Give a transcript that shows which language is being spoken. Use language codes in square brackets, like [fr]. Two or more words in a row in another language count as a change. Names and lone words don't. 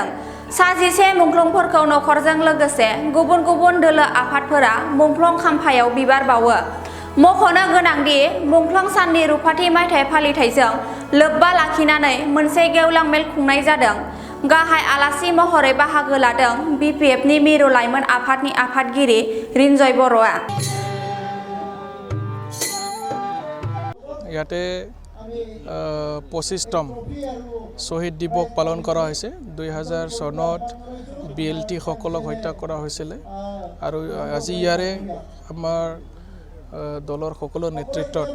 [brx] सा 11 मुंख्लंफोरखौ नखरजों लोगोसे गुबुन गुबुन दोलो आफादफोरा मुंख्लं खाम्फायाव बिबार बावो। मख'नो गोनांदि मुंख्लं साननि रुफाथि मायथाइ फालिथायजों लोब्बा लाखिनानै मोनसे गेवलां मेल खुंनाय जादों। गाहाय आलासि महरै बाहागो लादों बिपिएफनि मिरु लाइमोन आफादनि आफादगिरि रिन्जय बर'आ। [as] ইয়াতে 25তম শ্বহীদ দিৱস পালন কৰা হৈছে। 2000 চনত BLT সকলক হত্যা কৰা হৈছিলে আৰু আজি ইয়াৰে আমাৰ দলৰ সকলো নেতৃত্বত